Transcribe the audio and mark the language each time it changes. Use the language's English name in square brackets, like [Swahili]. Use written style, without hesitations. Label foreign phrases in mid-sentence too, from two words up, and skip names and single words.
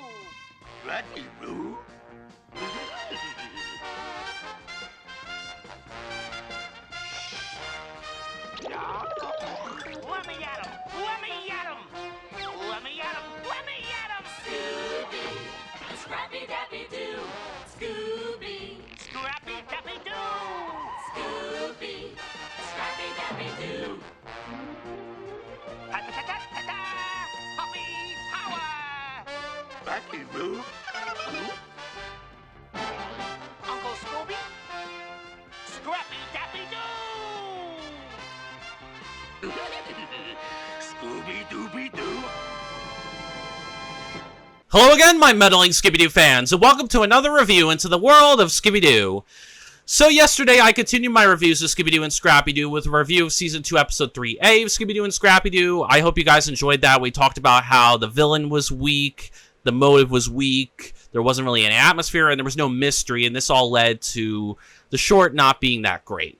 [English] Scrappy Doo? Let me at him! Let me at him! Let me at him! Let me at him! Scooby, Scrappy Dappy Doo. Scooby, Scrappy Dappy Doo! Scooby, Scrappy Dappy Doo. Ta-ta-ta-ta-ta! Puppy power! Scrappy Doo? Uncle Scooby? Scrappy Dappy Doo! Scooby-Dooby-Doo? Hello again, my meddling Scooby-Doo fans, and welcome to another review into the world of Scooby-Doo. So yesterday, I continued my reviews of Scooby-Doo and Scrappy-Doo with a review of Season 2, Episode 3A of Scooby-Doo and Scrappy-Doo. I hope you guys enjoyed that. We talked about how the villain was weak, the motive was weak, there wasn't really any atmosphere, and there was no mystery, and this all led to the short not being that great.